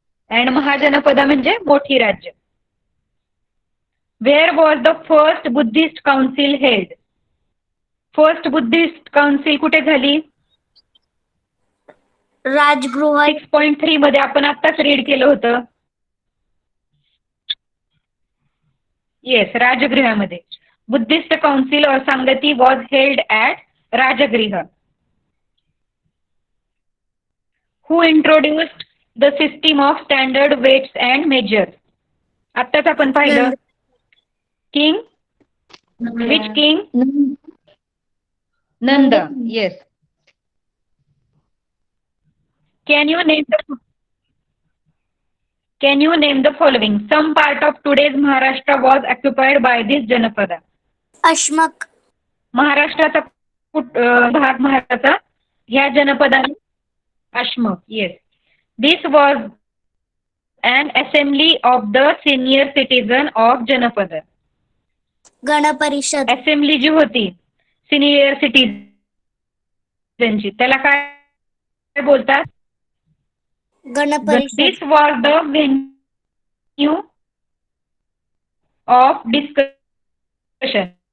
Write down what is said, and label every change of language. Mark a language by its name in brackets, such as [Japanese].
[English] and [Marathi] Mahajanapada म्हणजे मोठी राज्य. [English] Where was the first Buddhist council held? [Marathi] First Buddhist council कुठे झाली? राजगृह 6.3 मध्ये आपण आत्ताच रीड केलं होतं. येस, राजगृहामध्ये. [English] Buddhist council और संगती was held at Rajgriha. Who introduced the system of standard weights and measures? [Marathi] आत्ताच आपण पाहिलं. [English] King? Which king? Nanda. Yes. Can you name the following? Some part of today's Maharashtra was occupied by this Janapada. [Marathi] Ashmak. महाराष्ट्राचा भाग महाराष्ट्राचा ह्या जनपदाने Ashmak. [English] Yes. This was an assembly of the senior citizen of Janapada. [Marathi] Ganaparishad. Assembly जी होती senior सिटीजनची त्याला काय बोलतात? Ganaparishad. [English] This was the venue of discussion.